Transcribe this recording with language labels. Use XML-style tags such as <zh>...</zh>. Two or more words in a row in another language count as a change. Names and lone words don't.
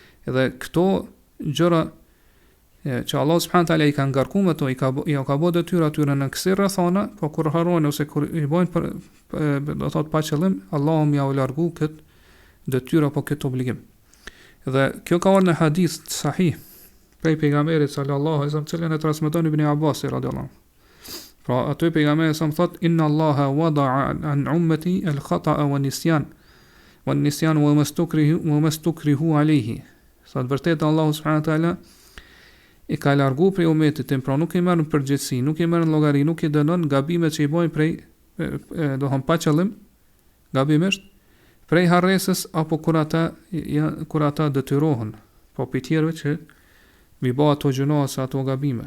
<sq>Edhe këto gjëra që Allah</sq> <ar>سبحانه تعالى</ar> <sq>i ka ngarkuar me to, i ka bërë detyrë atyre në kësaj rrethana, po kur harrojnë ose kur i bojnë për do thot pa qëllim, Allahu më ia largu kët detyrë apo kët obligim. Dhe kjo ka ardhur në hadith sahih prej pejgamberit</sq> <ar>صلى الله عليه وسلم,</ar> <sq>cilën e transmeton Ibn Abbas</sq> <ar>رضي الله عنه.</ar> <sq>Pra aty pejgamberi sa thot</sq> <ar>إن الله وضع عن أمتي الخطأ والنسيان وما استكرهوا عليه.</ar> <sq>Sa vërtet Allahu</sq> <ar>سبحانه وتعالى</ar> <sq>i ka largu prej umetit tim, pra nuk i merr në përgjegjësi, nuk i merr në llogari, nuk i dënon gabimet që i bojnë prej dohon pa qëllim, gabimisht, prej harresës apo kur ata detyrohen, po për tjerëve që mi bë ato gjëra ose ato gabime.</sq>